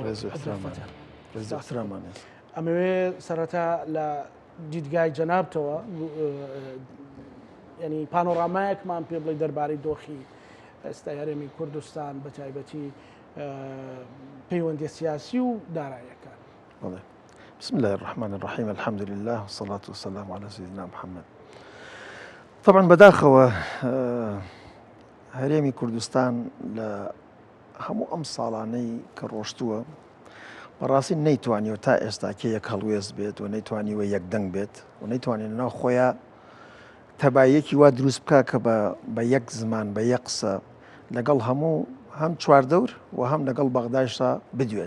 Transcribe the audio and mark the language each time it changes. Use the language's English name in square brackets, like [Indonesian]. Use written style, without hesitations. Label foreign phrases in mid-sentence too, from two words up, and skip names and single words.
[Central Kurdish] ئەحتراممان. ئەمەوێ سەرەتا لە دیدگای جەنابتەوە ینی پانۆڕامایەکمان پێ بڵێ دەربارەی دۆخی ئێستا هەرێمی کوردستان بە تایبەتی پەیوەندی سیاسی و داراییەکان. [Arabic] بسم الله الرحمن الرحيم الحمد لله والصلاة والسلام على سيدنا محمد. [Central Kurdish] طبعا بداخەوە هەرێمی کوردستان لە هەموو ئەم ساڵانەی کە ڕۆشتووە بەڕاستی نەیتوانیوە تا ئێستا کە یەک هەڵوێز بێت و نەیتوانیوە یەکدەنگ بێت و نەیتوانێت ناو خۆیان تەبایەکی وا دروست بکە کە بە یەک زمان بە یەک قسە لەگەڵ هەموو هەم چواردەور و هەم لەگەڵ بەغدایشتا بدوێت.